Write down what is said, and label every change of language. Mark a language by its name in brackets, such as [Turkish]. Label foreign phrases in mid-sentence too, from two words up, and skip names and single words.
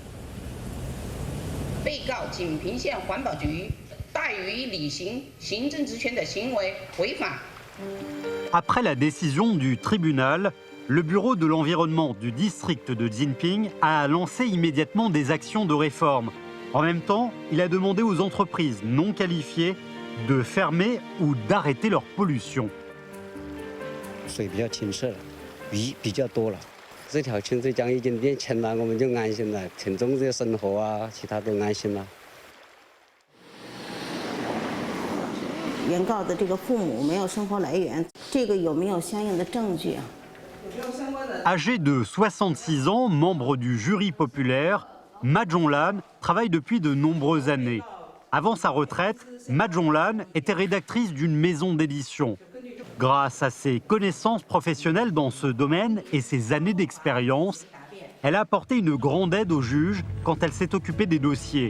[French] Après la décision du tribunal, le bureau de l'environnement du district de Jinping a lancé immédiatement des actions de réforme. En même temps, il a demandé aux entreprises non qualifiées de fermer ou d'arrêter leur pollution. [Chinese] 水比较清澈了，鱼比较多了。这条清水江已经变清了，我们就安心了，群众的生活啊，其他都安心了。原告的这个父母没有生活来源，这个有没有相应的证据啊？ [French] Âgé de 66 ans, membre du jury populaire, Ma Zhonglan travaille depuis de nombreuses années. Avant sa retraite, Ma Zhonglan était rédactrice d'une maison d'édition. Grâce à ses connaissances professionnelles dans ce domaine et ses années d'expérience, elle a apporté une grande aide aux juges quand elle s'est occupée des dossiers.